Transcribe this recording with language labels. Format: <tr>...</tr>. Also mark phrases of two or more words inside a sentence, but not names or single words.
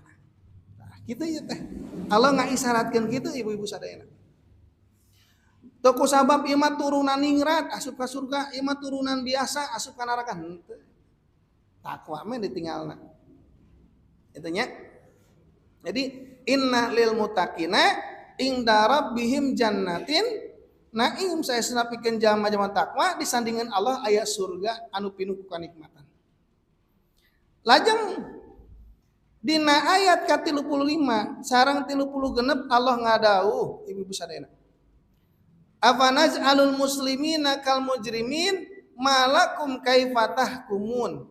<su>Nah, kitu ieu teh. Allah ngaisyaratkeun kitu ibu-ibu sadayana. Teu ku sabab ieu mah turunan ningrat asup ka surga, ieu mah turunan biasa asup ka neraka henteu. Takwa mah ditinggalna. Itu nya. Jadi</su> <ar>إن للمتقين عند ربهم جنات النعيم</ar> <su>saya senapikeun jalma-jalma takwa disandingan Allah aya surga anu pinuh ku kanikmatan. Lajeng dina ayat ka-35 sareng 36 Allah ngadauh ibu-ibu sadayana.</su> <ar>أفنجعل المسلمين كالمجرمين ما لكم كيف تحكمون.</ar>